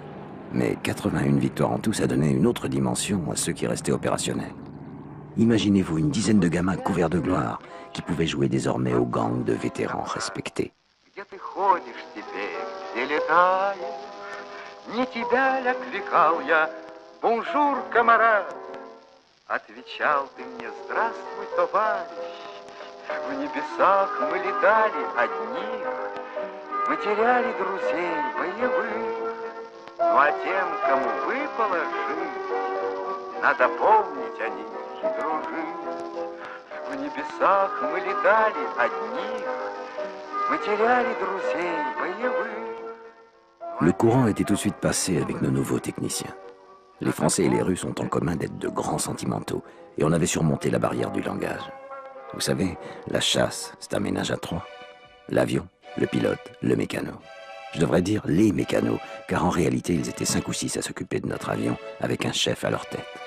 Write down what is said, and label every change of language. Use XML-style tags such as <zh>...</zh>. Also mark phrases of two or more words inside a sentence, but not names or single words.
<fr>Mais 81 victoires en tout, ça donnait une autre dimension à ceux qui restaient opérationnels. Imaginez-vous une dizaine de gamins couverts de gloire qui pouvaient jouer désormais aux gangs de vétérans respectés.</fr> <ru>Где ты ходишь теперь, где летаешь? Не тебя ли окликал я,</ru> <fr>bonjour, camarade?</fr> <ru>Отвечал ты мне, здравствуй, товарищ. В небесах мы летали одних, мы теряли друзей боевых. Ну а тем, кому выпало жить, надо помнить о них и дружить. В небесах мы летали одних, потеряли друзей боевых.</ru> <fr>Le courant était tout de suite passé avec nos nouveaux techniciens. Les Français et les Russes ont en commun d'être de grands sentimentaux, et on avait surmonté la barrière du langage. Vous savez, la chasse, c'est un ménage à trois. L'avion, le pilote, le mécano. Je devrais dire les mécanos, car en réalité, ils étaient 5 ou 6 à s'occuper de notre avion, avec un chef à leur tête.</fr>